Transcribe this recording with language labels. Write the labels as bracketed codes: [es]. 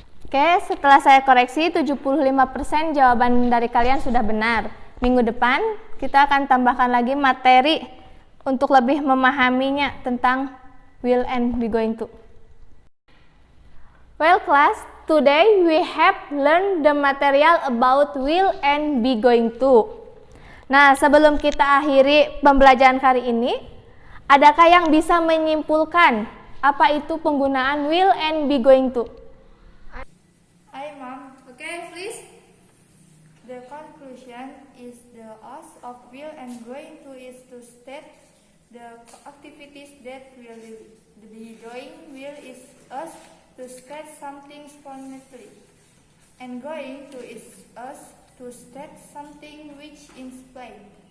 [id] Oke, setelah saya koreksi, 75% jawaban dari kalian sudah benar. Minggu depan, kita akan tambahkan lagi materi untuk lebih memahaminya tentang will and be going to. [en] Well class, today we have learned the material about will and be going to. [id] Nah, sebelum kita akhiri pembelajaran kali ini, adakah yang bisa menyimpulkan apa itu penggunaan will and be going to? [en] Hi, Mom. Okay, please. The conclusion is the use of will and going to is to state the activities that will be doing. Will is us to state something spontaneously, and going to is us to state something which is implied.